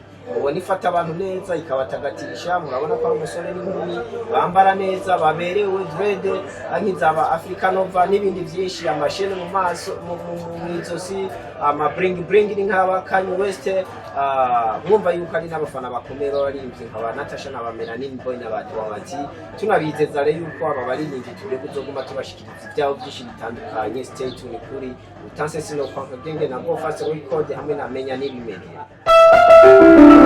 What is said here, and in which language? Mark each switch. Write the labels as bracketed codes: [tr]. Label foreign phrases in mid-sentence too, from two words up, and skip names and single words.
[rn] ubona ifata abantu neza ikabatagatisha murabona ko ari umusore n'inkumi bambara neza baberewe dread nk'izaba Africa Nova n'ibindi byinshi amashene mu maso mu izosi ama bring ni nk'aba Kanye West mwumva yuko ari n'abafana bakomeye baririmbye nk'aba Natasha na Melanin Boy n'abandi bati tunabizeza rero yuko aba baririmbye tugiye kuzoguma tubashikiriza ibyaho byinshi bitandukanye. [en] Stay tuned [rn] kuri UTANSE Sinokwanka Gang na Go Fast Record hamwe na Menya n'ibimenyetso.